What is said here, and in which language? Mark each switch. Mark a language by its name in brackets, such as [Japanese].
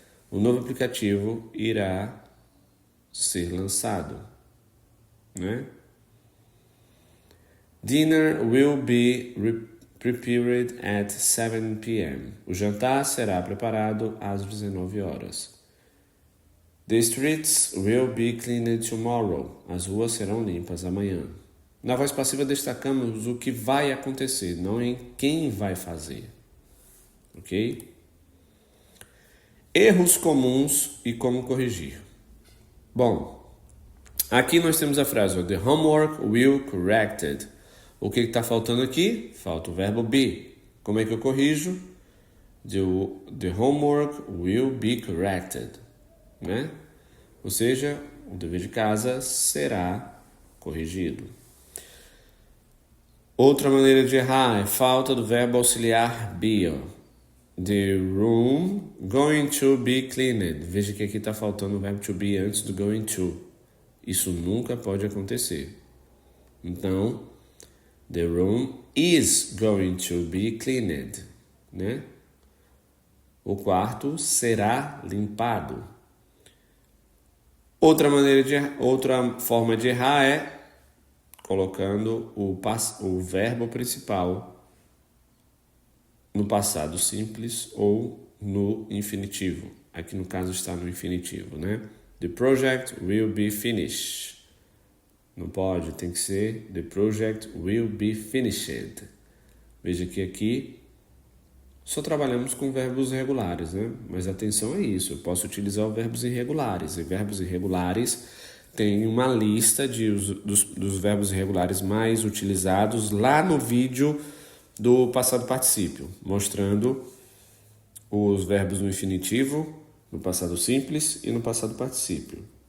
[Portuguese] O novo aplicativo irá ser lançado, né? [English] Dinner will be prepared at 7 p.m. [Portuguese] O jantar será preparado às 19 horas. [English] The streets will be cleaned tomorrow. [Portuguese] As ruas serão limpas amanhã. Na voz passiva destacamos o que vai acontecer, não em quem vai fazer. Ok? Erros comuns e como corrigir. Bom, aqui nós temos a frase [English] The homework will corrected. [Portuguese] O que está faltando aqui? Falta o verbo be. Como é que eu corrijo? [English] The homework will be corrected. [Portuguese] Né? Ou seja, o dever de casa será corrigido. Outra maneira de errar é falta do verbo auxiliar be. [English] The room going to be cleaned. [Portuguese] Veja que aqui está faltando o verbo to be antes do going to. Isso nunca pode acontecer. Então, [English] the room is going to be cleaned. [Portuguese] Né? O quarto será limpado. Outra forma de errar é colocando o verbo principal no passado simples ou no infinitivo. Aqui no caso está no infinitivo, né? [English] The project will be finished. [Portuguese] Não pode, tem que ser [English] the project will be finished. [Portuguese] Veja que aqui só trabalhamos com verbos regulares, né? Mas atenção a isso, eu posso utilizar os verbos irregulares. E verbos irregulares tem uma lista dos verbos irregulares mais utilizados lá no vídeo do passado particípio, mostrando os verbos no infinitivo, no passado simples e no passado particípio.